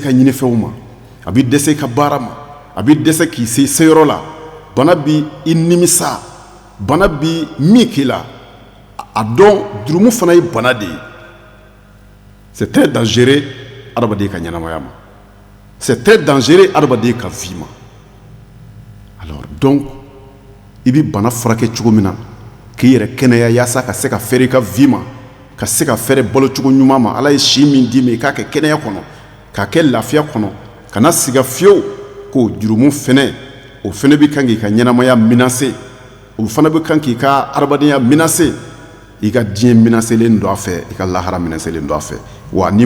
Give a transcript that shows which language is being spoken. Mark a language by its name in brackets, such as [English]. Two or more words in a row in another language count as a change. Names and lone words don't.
[Bambara] ka ɲinifɛnw ma a b'i dɛsɛ i ka baara ma a b'i dɛsɛ k'i se seyɔrɔ la bana bi i nimisa bana bi min k'i la a dɔn jurumu fana ye bana de ye [French] c'est très dangereux [Bambara] adamaden ka ɲɛnamaya ma [French] c'est très dangereux [Bambara] adamaden ka vie ma [French] alors donc [Bambara] i bi bana furakɛ cogo min na k'i yɛrɛ kɛnɛya yaasa ka se ka fɛrɛ i ka vie ma ka se ka fɛrɛ balo cogo ɲuman ma ala ye si min d'i ma i k'a kɛ kɛnɛya kɔnɔ k'a kɛ lafiya kɔnɔ kana siga fiyewu ko jurumu fɛnɛ o fɛnɛ bi kan k'i ka ɲɛnamaya menacer o fana bi kan k'i ka adamadenya menacer i ka diɲɛ menacelen don a fɛ i ka lahara menacelen don a fɛ wa n'i ma